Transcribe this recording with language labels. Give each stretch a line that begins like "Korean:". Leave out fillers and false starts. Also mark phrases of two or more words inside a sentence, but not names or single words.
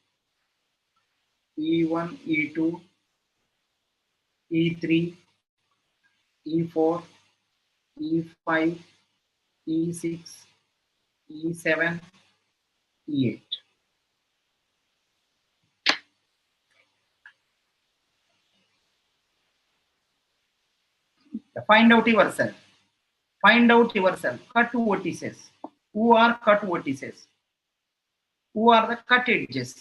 English: E1, E2, E3, E4, E5, E6, E7, E8. Find out yourself. Find out yourself. Cut vertices. Who are cut vertices? Who are the cut edges?